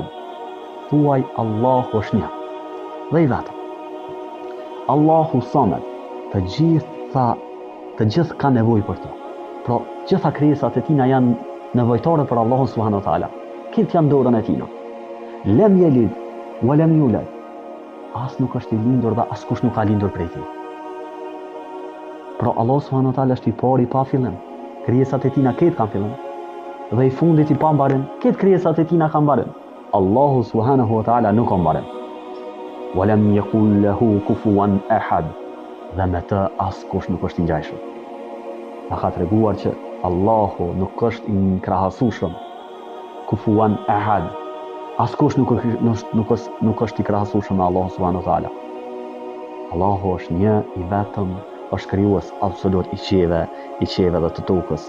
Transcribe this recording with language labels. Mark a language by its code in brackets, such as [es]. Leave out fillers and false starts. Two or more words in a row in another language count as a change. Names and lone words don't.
[sq] Thuaj Allahu është një. Dhe i vetëm. [ar] الله الصمد. [sq] Të gjithë ka nevojë për to. Pra, gjitha krijesat e tina janë nevojtare për Allahun [ar] سبحانه وتعالى. [sq] Këtë janë dorën e tina. [ar] لم يلد ولم يولد. [sq] As nuk është i lindur dhe as kush nuk ka lindur prej tij. Pra Allahu [ar] سبحانه وتعالى [sq] është i pari pa fillim. Krijesat e tina këtë kanë fillim. Dhe i fundit i pa mbarim, këtë krijesat e tina kanë mbarim. Allahu [ar] سبحانه وتعالى [sq] nuk ka mbarim. [ar] ولم يكن له كفوا أحد. [sq] Dhe me të as kush nuk është i ngjajshëm. Na ka treguar që Allahu nuk është i krahasueshëm. [ar] كفوا أحد. [sq] Askush nuk është i krahasueshëm me Allahu [ar] سبحانه وتعالى. [sq] Allahu është një i vetëm, është krijues absolut i qieve dhe të tokës.